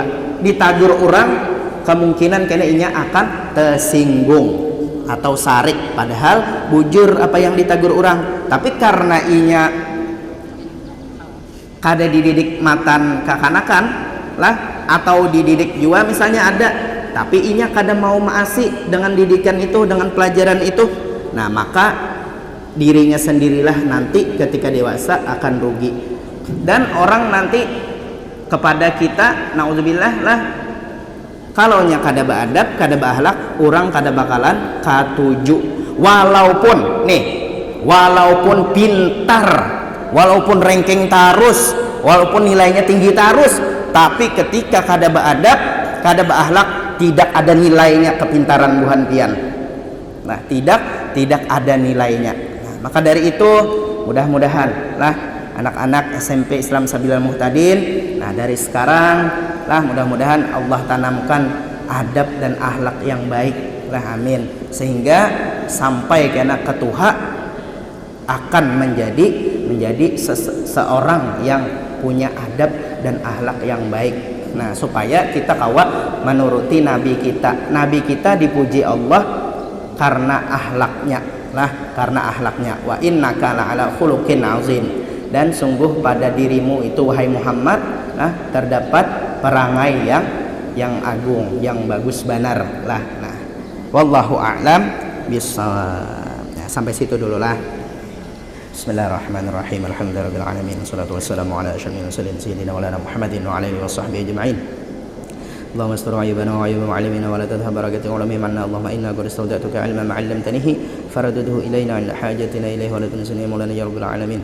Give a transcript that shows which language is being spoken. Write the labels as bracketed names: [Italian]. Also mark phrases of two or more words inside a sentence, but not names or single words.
[Banjar] Ditagur orang kemungkinan kena inya akan tersinggung atau sarik, padahal bujur apa yang ditagur orang, tapi karena inya kada dididik matan kakanakan lah, atau dididik juga misalnya ada, tapi inya kada mau maasi dengan didikan itu, dengan pelajaran itu. Nah maka dirinya sendirilah nanti ketika dewasa akan rugi, dan orang nanti kepada kita naudzubillah lah, kalau nya kada beadab, kada beakhlak, orang kada bakalan katuju. Walaupun nih, walaupun pintar, walaupun ranking tarus, walaupun nilainya tinggi tarus, tapi ketika kada beadab, kada beakhlak, tidak ada nilainya kepintaran buhan pian. [Indonesian] Nah tidak ada nilainya. [Banjar] Maka dari itu mudah-mudahan lah anak-anak SMP Islam Sabilal Muhtadin, nah dari sekarang lah mudah-mudahan Allah tanamkan adab dan akhlak yang baik lah, amin, sehingga sampai kena ketuha akan menjadi seorang yang punya adab dan akhlak yang baik. Nah supaya kita kawa menuruti nabi kita. Nabi kita dipuji Allah karena akhlaknya lah, karena akhlaknya. [Arabic] وإنك لعلى خلق عظيم, [Indonesian] dan sungguh pada dirimu itu wahai Muhammad lah terdapat perangai yang agung, yang bagus benar lah. [Arabic] Nah والله أعلم بالصواب. [Indonesian] Nah, sampai situ dulu lah. [Arabic] بسم الله الرحمن الرحيم. الحمد لله رب العالمين. والصلاة والسلام على أشرف المرسلين سيدنا مولانا محمد وعلى آله وصحبه أجمعين. اللهم استر عيوبنا وعيوب معلمنا ولا تذهب بركة علمهم عنا. اللهم إنا قد استودعتك علما ما علمتنيه فردده إلينا عند حاجتنا إليه ولا تنسني مولانا يا رب العالمين.